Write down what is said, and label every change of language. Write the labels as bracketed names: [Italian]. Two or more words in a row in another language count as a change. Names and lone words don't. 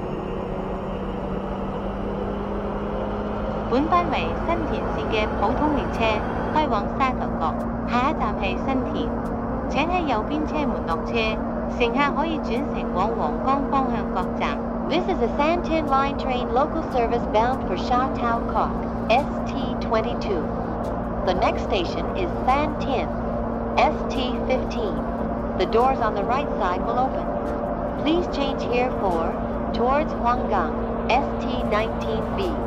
[Cantonese] 本班為新田線嘅普通列車，開往沙頭角，下一站係新田。請喺右邊車門落車，乘客可以轉乘往皇崗方向各站。 [English] This is a Santin Line train local service bound for Sha Tau Kok, ST22. The next station is Santin, ST15. The doors on the right side will open. Please change here for towards Huanggang, ST19B.